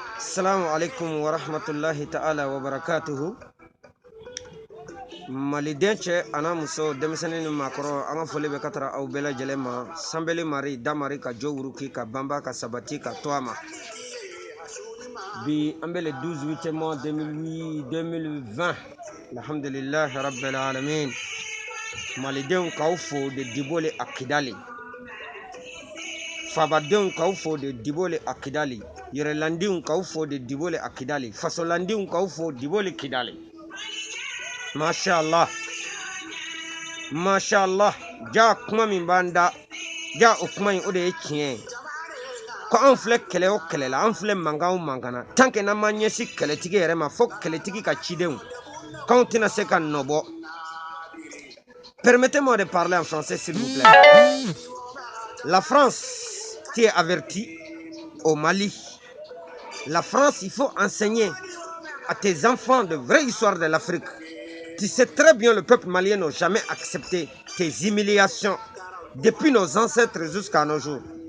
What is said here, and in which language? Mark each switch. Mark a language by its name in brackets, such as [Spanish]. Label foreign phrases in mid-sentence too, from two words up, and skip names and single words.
[Arabic] السلام عليكم ورحمة الله تعالى وبركاته. [Bambara] Maliden cɛ ana muso denmisɛnnin ni maakɔrɔ an ka foli bɛ ka taara aw bɛɛ lajɛlen ma. Sanbeli mari damari ka jo wuruki ka banba ka sabati ka to a ma. Bi an bɛ [French] le 12 mois [Bambara] 2020 alhamdulillahi rabbil alamin. Malidenw k'aw fo de Dibole a Kidali. Fabadenw k'aw fo de Dibole a Kidali. Yɛrɛlandenw k'aw fo de Dibole a Kidali. Fasolandenw k'aw fo Dibole Kidali. [Arabic] ما شاء الله ما شاء الله. [Bambara] Ja kuma min b'an da. Ja o kuma in o de ye tiɲɛ ye. Ko an filɛ kɛlɛ o kɛlɛ la, an filɛ mankan o mankan na. [French] Tant que [Bambara] n'an ma ɲɛsin kɛlɛtigi yɛrɛ ma, fo kɛlɛtigi ka cidenw k'anw tɛna se ka nɔbɔ. [French] Permettez-moi de parler en français s'il vous plaît. La France qui est avertie au Mali. La France, il faut enseigner à tes enfants de vraies histoires de l'Afrique. Tu sais très bien, le peuple malien n'a jamais accepté tes humiliations depuis nos ancêtres jusqu'à nos jours.